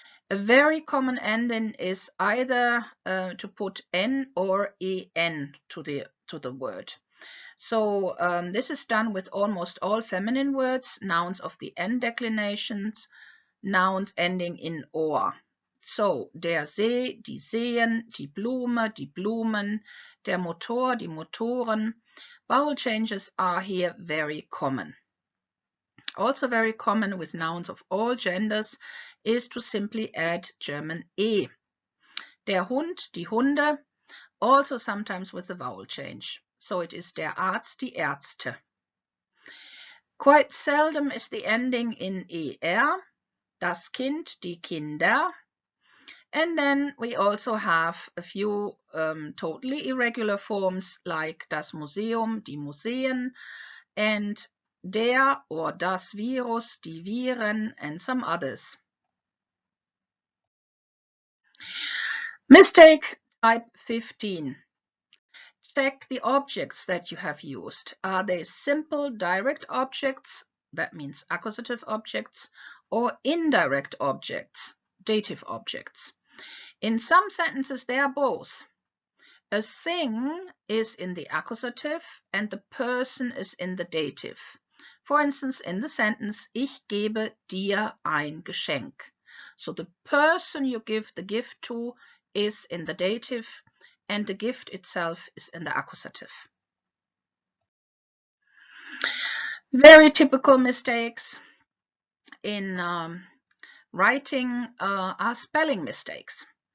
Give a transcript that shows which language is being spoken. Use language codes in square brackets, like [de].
[en] A very common ending is either to put n or en to the word. So this is done with almost all feminine words, nouns of the n declinations, nouns ending in or. [de] So der See, die Seen, die Blume, die Blumen, der Motor, die Motoren. [en] Vowel changes are here very common. Also very common with nouns of all genders is to simply add German E. [de] Der Hund, die Hunde, [en] also sometimes with a vowel change. So it is [de] der Arzt, die Ärzte. [en] Quite seldom is the ending in ER, [de] das Kind, die Kinder, [en] And then we also have a few totally irregular forms like [de] das Museum, die Museen, [en] and der or das Virus, [de] die Viren, [en] and some others. Mistake type 15. Check the objects that you have used. Are they simple direct objects, that means accusative objects, or indirect objects, dative objects? In some sentences, they are both. A thing is in the accusative and the person is in the dative. For instance, in the sentence, [de] ich gebe dir ein Geschenk. [en] So the person you give the gift to is in the dative and the gift itself is in the accusative. Very typical mistakes in writing are spelling mistakes.